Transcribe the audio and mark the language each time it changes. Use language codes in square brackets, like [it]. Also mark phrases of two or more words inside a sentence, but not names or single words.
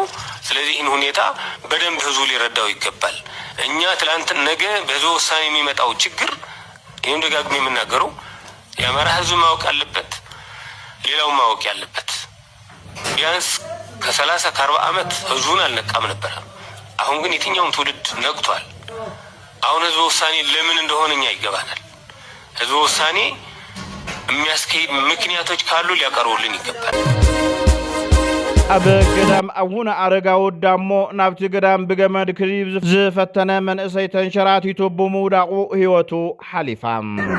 [am] ስለዚህ ይህን ሁኔታ በደንብ ህዝቡ ሊረዳው ይገባል እኛ ትላንት ነገ በህዝቡ ውሳኔ የሚመጣው ችግር ይሄን ደጋግሜ የምናገረው የአማራ ህዝብ ማወቅ አለበት ሌላው ማወቅ ያለበት ቢያንስ ከ30 ከ40 አመት ህዝቡን አልነቃም ነበር አሁን ግን የትኛውም ትውልድ ነቅቷል አሁን ህዝቡ ውሳኔ ለምን እንደሆነኛ ይገባናል ህዝቡ ውሳኔ የሚያስከይድ ምክንያቶች ካሉ ሊያቀርቡልን ይገባል [ti] አበ ገዳም አቡነ አረጋው ዳሞ ናብቲ ገዳም በገመድ ክሪብ ዝፈተነ መንእሰይ ተንሸራቲቱ በሙዳቁ ህይወቱ ሐሊፋም